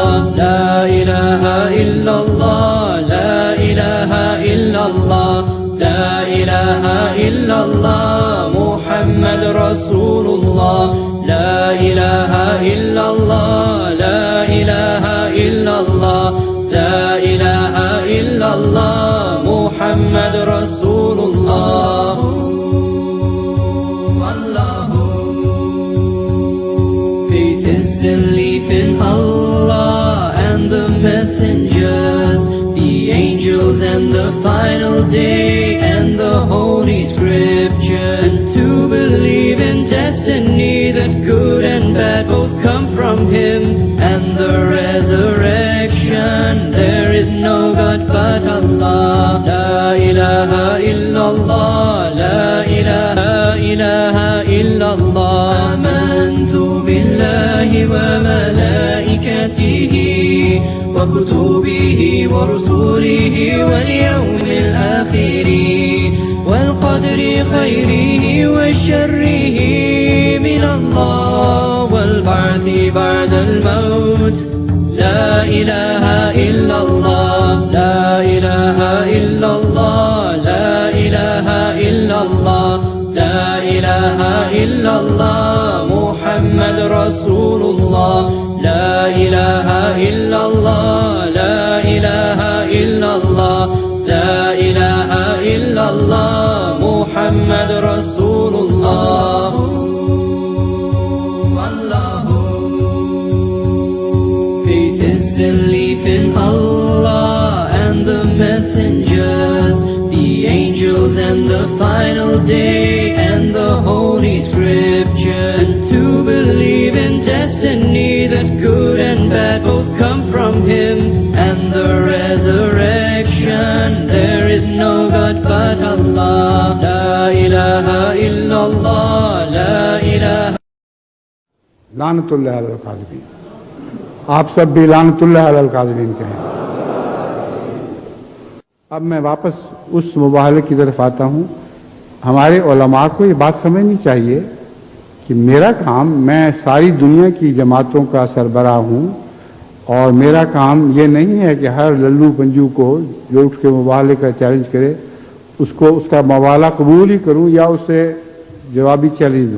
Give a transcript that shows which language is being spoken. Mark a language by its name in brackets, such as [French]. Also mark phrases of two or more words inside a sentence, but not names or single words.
[Arabic] لا إله إلا الله لا إله إلا الله لا إله إلا الله محمد رسول الله لا إله إلا الله لا إله إلا الله لا إله إلا الله محمد رسول الله [English] والله Faith is belief in Allah and the messengers, the angels and the final day and the holy scriptures, to believe in destiny that good and bad both come from Him, and the resurrection. There is no God but Allah. [Arabic] لا إله إلا الله، لا إله إلا الله. آمنت بالله وملائكته وكتبه ورسله واليوم الآخر والقدر خيره وشره من الله والبعث بعد الموت. لا إله إلا الله، لا إله إلا الله، لا إله إلا الله، لا إله إلا الله، محمد رسول الله. لا إله إلا الله، لا إله إلا الله، لا إله إلا الله، محمد رسول الله. [English] Faith is belief in Allah and the messengers, the angels and the final day and the holy scriptures, to believe in destiny that good and bad both come from Him, and the resurrection. There is no God but Allah. [Arabic] لا إله إلا الله، لا إله. لعنة الله على الكاذبين. [Urdu] آپ سب بھی [Arabic] لعنة الله على الكاذبين [Urdu] کہیں. اب میں واپس اس مباہلے کی طرف آتا ہوں. ہمارے علما کو یہ بات سمجھنی چاہیے کہ میرا کام، میں ساری دنیا کی جماعتوں کا سربراہ ہوں، اور میرا کام یہ نہیں ہے کہ ہر للو پنجو کو جو اٹھ کے مباہلے کا چیلنج کرے اس کو اس کا مباہلہ قبول ہی کروں یا اسے جوابی چیلنج دوں.